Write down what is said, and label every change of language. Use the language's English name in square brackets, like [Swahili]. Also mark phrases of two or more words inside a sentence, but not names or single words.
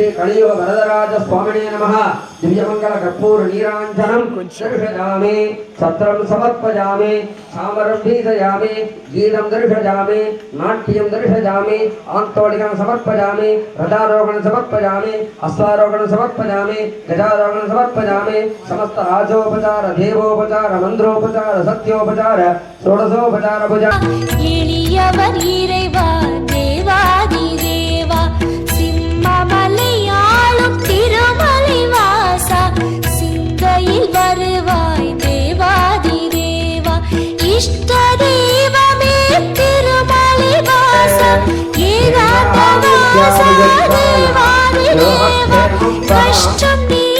[Sanskrit] कलियुग वरदराज स्वामिने नमः दिव्यमंगल कर्पूर नीरांजनं दर्शयामि सत्रं समर्पयामि सामरं दीसयामि गीतं दर्शयामि नाट्यं दर्शयामि आन्तोलिकं समर्पयामि रथारोहणं समर्पयामि अश्वारोहणं समर्पयामि गजारोहणं समर्पयामि समस्त राजोपचार देवोपचार मंत्रोपचार सत्योपचार षोडशोपचार पूजा [Tamil] எளியவர் இறைவா தேவாதி தேவா சிம்மமலையாளும் திருமலை வாசா சிந்தையில் வருவாய் தேவாதி தேவா இஷ்ட தெய்வமே திருமலை வாசா ஏகாந்த வாசா தேவாதி தேவா கஷ்டம்